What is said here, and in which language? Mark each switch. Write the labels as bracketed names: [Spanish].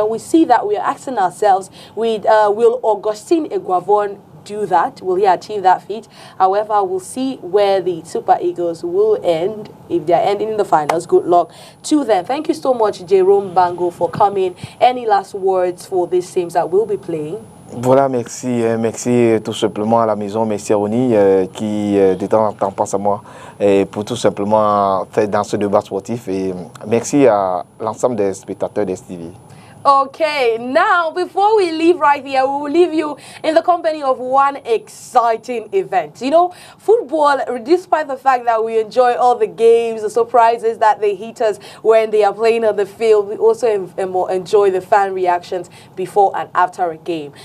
[English] When we see that, we are asking ourselves, will Augustine Iguavon do that? Will he achieve that feat? However, we'll see where the Super Eagles will end. If they're ending in the finals, good luck to them. Thank you so much, Jerome Bango, for coming. Any last words for these teams that will be playing? [French] Voilà, merci. Merci tout simplement à la maison, merci à Oni qui de temps en temps pense à moi pour tout simplement faire dans ce débat sportif. Et merci à l'ensemble des spectateurs d'STV. [English] Okay, now before we leave right here, we will leave you in the company of one exciting event. You know, football, despite the fact that we enjoy all the games, the surprises that they hit us when they are playing on the field, we also enjoy the fan reactions before and after a game.